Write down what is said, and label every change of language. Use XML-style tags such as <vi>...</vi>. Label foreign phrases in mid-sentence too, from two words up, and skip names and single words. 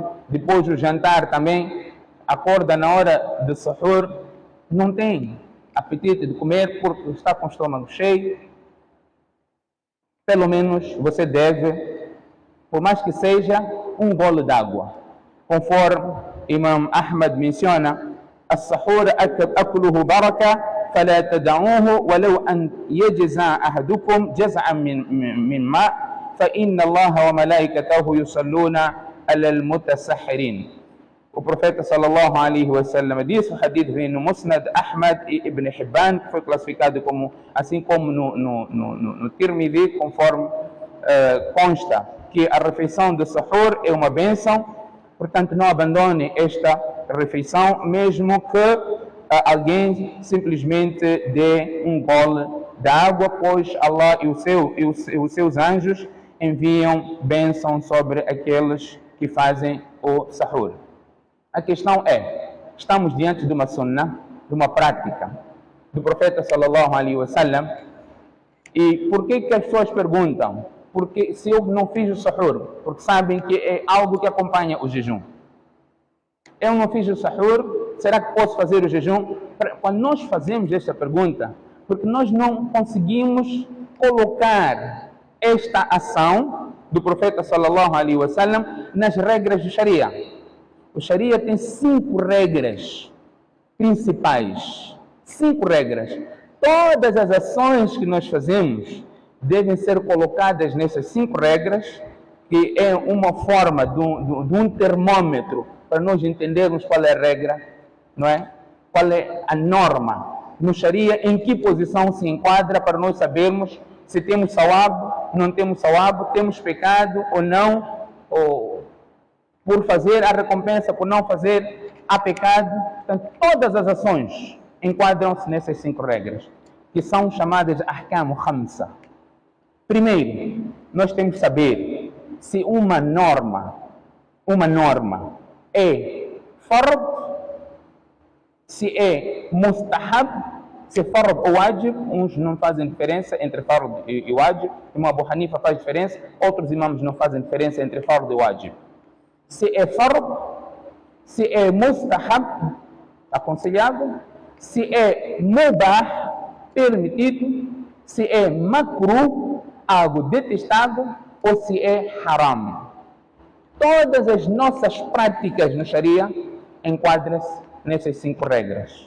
<pt>Depois o jantar também, acorda na hora do sahur, não tem apetite de comer porque está com o estômago cheio. Pelo menos você deve, por mais que seja, um gole d'água. Conforme Imam Ahmad menciona,</pt> <ar>السحور أكله بركة فلا تدعوه ولو أن يجزع أحدكم جزعا من ماء فإن الله وملائكته يصلون على المتسحرين.</ar> <pt>O profeta</pt> <ar>صلى الله عليه وسلم</ar> <pt>disse, o hadith vem no Musnad Ahmad e Ibn Hibban, que foi classificado como, assim como no Tirmidhi, conforme consta que a refeição do sahur é uma bênção, portanto não abandone esta refeição, mesmo que alguém simplesmente dê um gole de água, pois Allah e os seus anjos enviam bênção sobre aqueles que fazem o sahur. A questão é, estamos diante de uma sunnah, de uma prática do profeta</pt> <ar>صلى الله عليه وسلم,</ar> <pt>e por que as pessoas perguntam? Porque se eu não fiz o sahur, porque sabem que é algo que acompanha o jejum. Eu não fiz o sahur, será que posso fazer o jejum? Quando nós fazemos esta pergunta, porque nós não conseguimos colocar esta ação do profeta</pt> <ar>صلى الله عليه وسلم</ar> <pt>nas regras do Sharia. O Sharia tem 5 regras principais. 5 regras. Todas as ações que nós fazemos devem ser colocadas nessas 5 regras, que é uma forma de um termômetro para nós entendermos qual é a regra, não é? Qual é a norma no Sharia, em que posição se enquadra, para nós sabermos se temos sawab, não temos sawab, temos pecado ou não, ou por fazer a recompensa, por não fazer há pecado. Portanto, todas as ações enquadram-se nessas 5 regras, que são chamadas de</pt> <ar>أحكام خمسة.</ar> <pt>Primeiro, nós temos que saber se uma norma é fard, se é mustahab, se é fard ou wajib. Uns não fazem diferença entre fard e wajib. Imam Abu Hanifa faz diferença, outros imãs não fazem diferença entre fard e wajib. Se é fard, se é mustahab, aconselhável, se é mubah, permitido, se é makruh, algo detestável, ou se é haram. Todas as nossas práticas no Sharia enquadram-se nessas 5 regras.</pt>